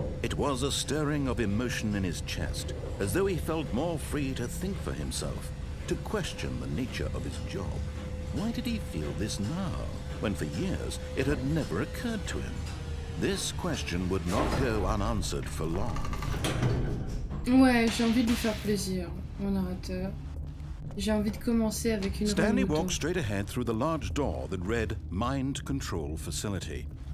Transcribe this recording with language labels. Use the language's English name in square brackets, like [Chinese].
[English] It was a stirring of emotion in his chest, as though he felt more free to think for himself, to question the nature of his job. Why did he feel this now, when for years it had never occurred to him? This question would not go unanswered for long. [French] Ouais, j'ai envie de lui faire plaisir, mon narrateur. J'ai envie de commencer avec une [English] Stanley remoto. walked straight ahead through the large door that read Mind Control Facility.